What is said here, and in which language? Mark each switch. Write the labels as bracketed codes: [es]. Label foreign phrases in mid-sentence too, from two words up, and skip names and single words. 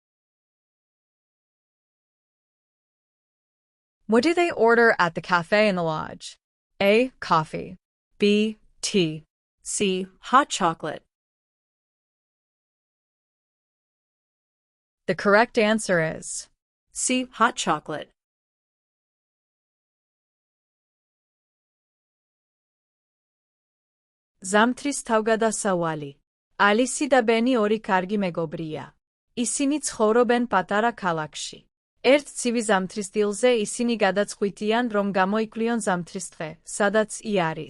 [en] What do they order at the cafe in the lodge? A, coffee. B, tea. C, hot chocolate. The correct answer is C, hot chocolate. [ka] ზამთრის თავგადასავალი. ალისი და ბენი ორი კარგი მეგობრია. ისინი ცხოვრობენ პატარა ქალაქში. ერთ ცივი ზამთრის დილზე ისინი გადაწყვიტიან, რომ გამოიკვლიონ ზამთრის დღე, სადაც არის.